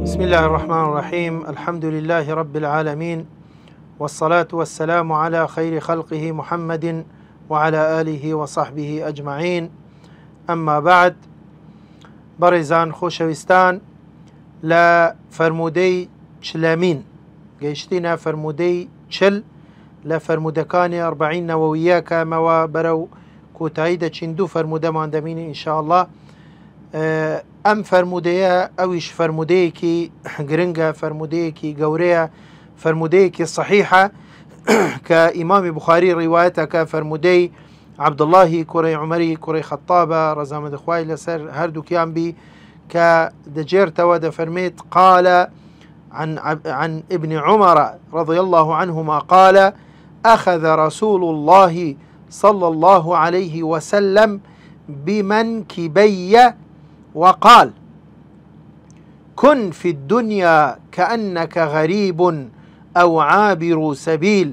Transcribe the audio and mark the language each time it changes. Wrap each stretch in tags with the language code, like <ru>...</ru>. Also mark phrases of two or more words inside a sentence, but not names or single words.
<ar>الله الرحمن الرحيم. الحمد لله رب العالمين، والصلاة والسلام على خير خلقه محمد وعلى آله وصحبه أجمعين. أما بعد،</ar> <ckb>برزان خوشوستان لا فرمودي چلامين گەیشتینە فرمودەی چل لە فرمودەکانی 40 نەوەویە کەمەوە بەرەو کۆتایی دەچین. دوو فرمودەمان دەمینی ئینشاءالله. ئەم فرمودەیە ئەویش فرمودەیەکی گرنگە، فرمودەیەکی گەورەیە، فرمودەیەکی صحیحە کە ئیمامی بوخاری ڕیوایەتەکە، فرمودەی عەبدوڵڵاهی کوڕی عومەری کوڕی خەتابە ڕەزامەندخوای لەسەر هەردووکیان بی، کە دەجێرتەوە دەفەرمێت</ckb> <ar>قال عن ابن عمر رضي الله عنهما قال أخذ رسول الله صلى الله عليه وسلم بمنكبي وقال كن في الدنيا كأنك غريب أو عابر سبيل.</ar>